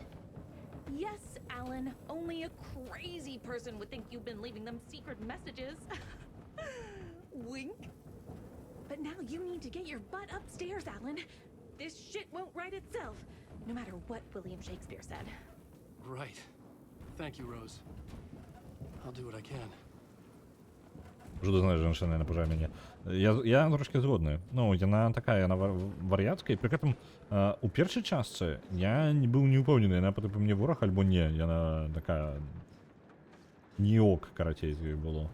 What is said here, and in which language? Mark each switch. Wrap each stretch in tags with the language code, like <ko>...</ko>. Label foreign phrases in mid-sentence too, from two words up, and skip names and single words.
<en>Yes, Alan, only a crazy person would think you've been leaving them secret messages. Wink. But now you need to get your butt upstairs, Alan. This shit won't right itself, no matter what William Shakespeare said. Right. Thank you, Rose. I'll do what I can.</en> <be>Жуда знае, жанчына, яна пужае мяне. Я трошки згодны. Ну, яна такая, яна вар'яцкая. Пры гэтым у першай частцы я не быў не ўпэўнены, яна потым мне вораг альбо не. Яна такая не ок, карацей, з ёй было.</be>